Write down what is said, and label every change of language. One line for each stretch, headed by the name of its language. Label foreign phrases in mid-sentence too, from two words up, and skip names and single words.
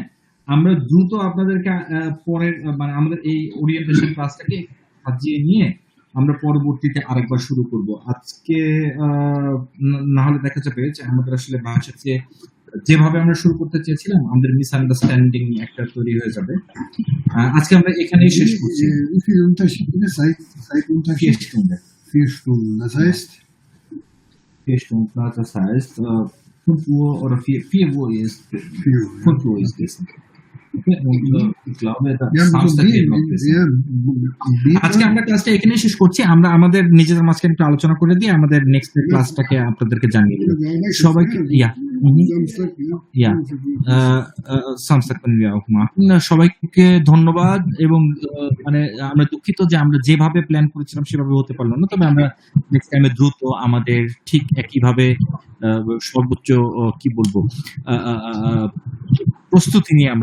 Bangla: আমরা দ্রুত আপনাদেরকে পরের মানে আমাদের এই ওরিয়েন্টেশন ক্লাসটাকে সাজিয়ে নিয়ে আমরা পরবর্তীতে আরেকবার শুরু করব। আজকে না হলে দেখা যাবে যে আমাদের আসলে ভাষাতে যেভাবে আমরা শুরু করতে চেয়েছিলাম আমাদের মিসআন্ডারস্ট্যান্ডিং একটা তৈরি হয়ে যাবে। আজকে আমরা এখানেই শেষ করছি।
German: Wie viel Unterschied? Zeitunterschied? 4 Stunden. 4 Stunden. Das heißt? 4 Stunden, das heißt 5 Uhr oder 4 Uhr ist 5 Uhr ist Essen.
Bangla: আজকে আমরা ক্লাসটা এখানে শেষ করছি। আমরা আমাদের নিজেদের মাঝখানে একটু আলোচনা করে দিয়ে আমাদের নেক্সট ক্লাসটাকে আপনাদেরকে জানিয়ে দেব। সবাইকে সবাইকে ধন্যবাদ এবং মানে আমরা দুঃখিত যে আমরা যেভাবে প্ল্যান করেছিলাম সেভাবে হতে পারলো না, তবে আমরা
English: next time
Bangla: দ্রুত আমাদের ঠিক একইভাবে সর্বোচ্চ কি বলবো প্রস্তুতি নিয়ে আমরা আবার শুরু করব।